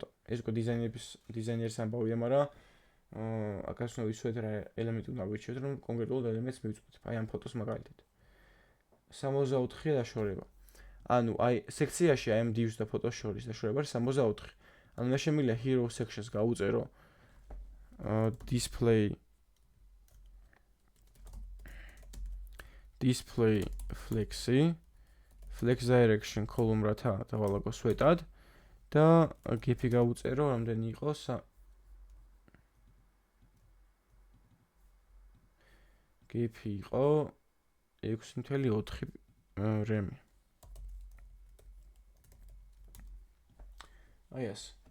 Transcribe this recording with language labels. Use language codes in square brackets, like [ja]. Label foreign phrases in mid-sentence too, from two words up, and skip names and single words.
[ka] ეს უკვე დიზაინერის ამბავია, მაგრამ აქაც უნდა ვისვეთ რა ელემენტი უნდა ვიჩვენოთ, რომ კონკრეტულად ელემენტს მივწვდეთ. აი ამ ფოტოს მაგალითად. 64 დაშორება. ანუ აი სექციაში აი ამ divs და ფოტოს შორის დაშორება არის 64. ანუ მე შემიძლია [en] hero section- [ka] ს გავუწერო [en] display flexi flex direction column [ka] რათა დავალაგო სვეტად და gif-ი გავუწერო რამდენი იყოს gif-ი იყო 6.4 რემი. აი ეს.